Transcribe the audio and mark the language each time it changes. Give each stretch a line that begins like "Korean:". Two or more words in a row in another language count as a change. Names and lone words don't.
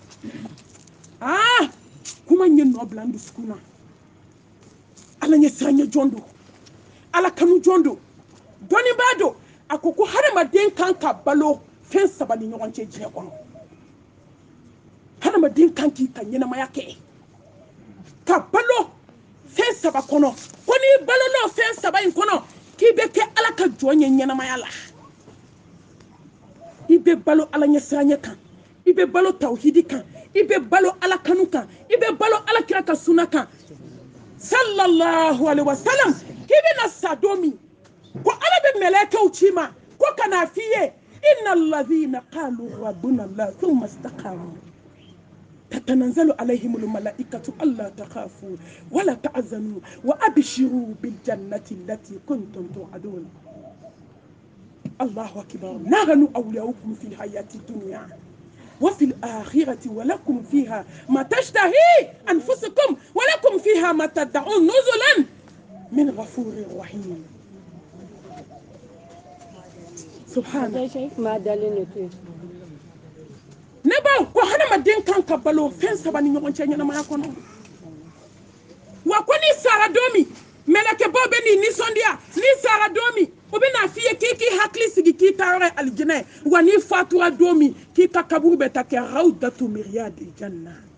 Bambara: kuma n ye nɔ bila n dusukun na ala ɲɛ siran ɲɛ jɔn don ala kanu jɔn don dɔnnibaa don a ko hadamaden kan ka balo fɛn saba ni ɲɔgɔn cɛ diɲɛ kɔnɔ hadamaden kan k'i ka ɲɛnamaya kɛ ka balo fɛn saba kɔnɔ ko n'i balol'o fɛn saba in kɔnɔ k'i bɛ kɛ ala ka jɔn ye ɲɛnamaya la i bɛ balo ala ɲɛ siranya kan i bɛ balo tawhidi kan i bɛ balo ala kanu kan i bɛ balo ala kira ka sunna kan
Arabic: صلى الله عليه وسلم
Bambara: k'i bɛna sa don min ko ala bɛ mɛlɛkɛw ci ma ko kana f'i ye
Arabic: إن الذين قالوا ربنا الله ثم استقاموا تتنزل عليهم الملائكة ألا تخافوا ولا تحزنوا وأبشروا بالجنة التي كنتم توعدون الله أكبر نحن أولياؤكم في الحياة الدنيا وفي الآخرة ولكم فيها ما تشتهي أنفسكم ولكم فيها ما تدعون نزلا من غفور رحيم سبحانه
Bambara: ne ba ko hadamaden kan ka balo fɛn saba ni ɲɔgɔn cɛ ɲɛnamaya kɔnɔ wa ko ni sara don min mɛlɛkɛbaw bɛ n'i nisɔndiya ni sara don min o bɛ n'a f'i ye k'i hakili sigi k'i ta yɔrɔ ye alijinɛ wa n'i fatura don min k'i ka kaburu bɛ ta kɛ
Arabic: روضة من رياض الجنة